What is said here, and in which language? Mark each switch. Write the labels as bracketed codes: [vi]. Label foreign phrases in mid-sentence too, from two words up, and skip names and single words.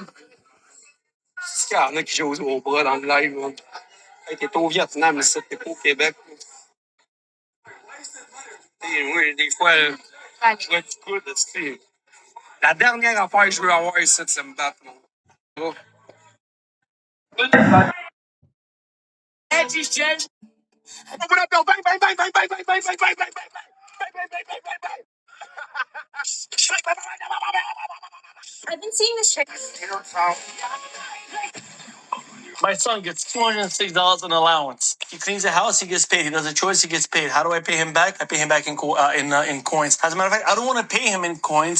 [fr] Il y en a qui jouent au bras dans le live, là. Hey, t'es au Vietnam, ici, t'es pas au Québec. Oui, des fois, je vois du coup, tu sais. La dernière affaire que je veux avoir ici, c'est me battre, mon. Oh. [en] Open up, yo, bang, bang, bang, bang, bang, bang, bang, bang, bang, bang, bang, bang, bang, bang, bang, bang, bang, bang. I've been seeing this chick. My son gets $206 in allowance. He cleans the house, he gets paid. He does a chores, he gets paid. How do I pay him back? I pay him back in coins. As a matter of fact, I don't want to pay him in coins.